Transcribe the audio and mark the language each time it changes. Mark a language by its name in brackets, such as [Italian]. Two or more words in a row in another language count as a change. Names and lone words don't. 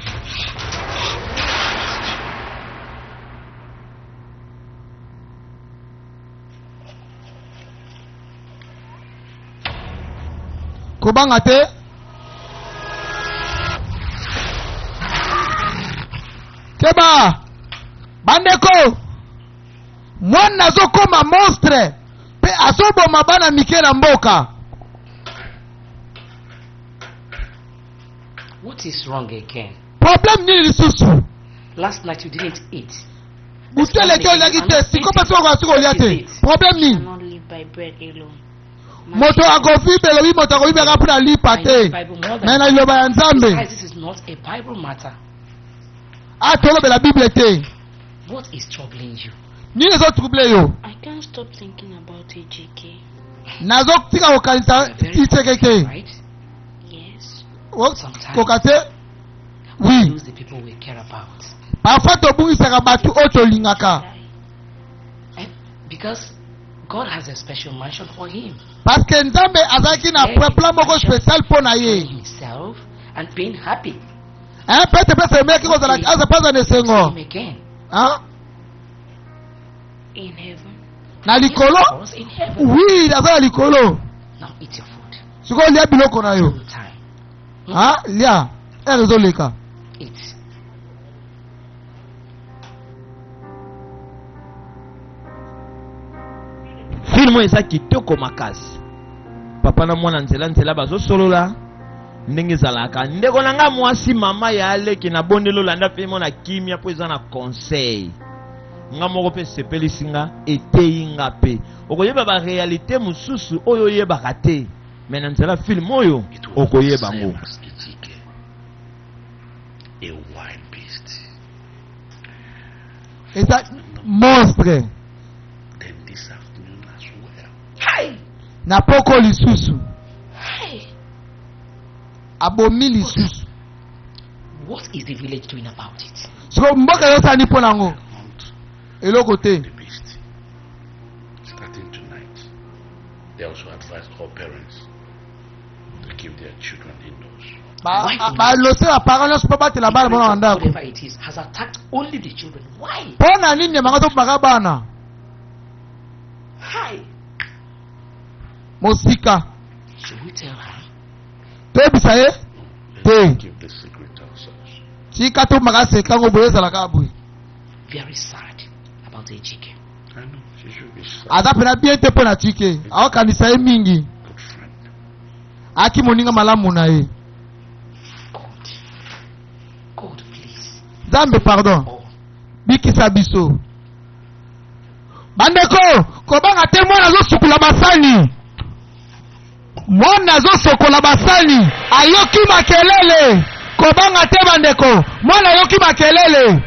[Lingala] Kobanga te. Keba bandeko, mwana azokoma monstre pe azoboma bana mike na mboka. [English] What is wrong again? [Lingala] Problem nini lisusu? [English] Last night you didn't eat. [Lingala] Uteleke oliaki te, sikopa siko olia te. [English] Problem I [Lingala] nini? [English] cannot live by bread alone. [Lingala] Moto akofi belobi moto akofi beka puna lipa te. Mena iloba ya nzambe. [English] Guys, this is not a Bible matter. [Lingala] Atolobela Bible te. [English] What is troubling you? [Lingala] Nini zo trouble yo? [English] I can't stop thinking about AJK. [Lingala] Nazo tika kokanisa isekeke. [English] Right? Yes. [Lingala] Kokate? [English] We [French] Oui. [English] lose the people we care about. [Lingala] Parfois tobungisaka batu oyo tolingaka. [English] And because God has a special mansion for him. [French] Parce que [Lingala] nzambe azalaki na plan moko spécial mpo na ye. [English] Himself and being happy. [Lingala] Pete pese emeki kozala aza paza nesengo. [English] Him again. In heaven. [Lingala] Na [English] Yes, [Lingala] likolo? [English] of course, in heaven. [Lingala] Oui, naza na likolo. [English] Now eat your food. [Lingala] Siko lia biloko na yo. [English] Full time. [Lingala] Lia. Ezoleka. [English] Eat. [Lingala] Film eza kitoko makasi. Papa na mwana nzela bazosolola ndenge ezalaka. Ndeko na nga mwasi mama ya aleki na bondelo landa film na kimia po eza na conseil. Nga moko pe sepelisi nga eteyi nga pe. Okoyeba ba réalité mususu oyo yebaka te. Mais na nzela film oyo okoyeba ngo. [English] A wild beast. [Lingala] Eza monstre. [English] Then this afternoon as well. Hi. [Lingala] Na poko lisusu. [English] Hey. [Lingala] Abomi lisusu. [English] What is the village doing about it? [Lingala] Siko mboka yosani mpo nango. [English] Hunt [Lingala] Eloko te. [English] the beast. Starting tonight, they also advise all parents to keep their children indoors. [Lingala] Balose ba parents nyonso mpo batela bana bona na ndako. [English] Whatever it is has attacked only the children. Why? [Lingala] Mpo na nini bango tobaka bana? [English] Hi. [Lingala] Mosika. [English] Should we tell her? [Lingala] Toyebisa ye? [English] Let's [Lingala] Te. [English] keep the secret to ourselves. [Lingala] Tika tobaka seka ngo boye ezalaka boye. [English] very sad about Ejike. I know. She should be sad. [Lingala] Azapena bien te pona chike. Awa kanisa ye mingi. [English] Good friend. [Lingala] Aki moninga malamu na ye. [English] God, please. [Lingala] Zambe pardon. [English] Oh, [Lingala] Bikisa biso. Bandeko, kobanga te mwana zo sukula basani. Mwana zo sokola basani. Ayoki makelele. Kobanga te bandeko. Mwana ayoki makelele.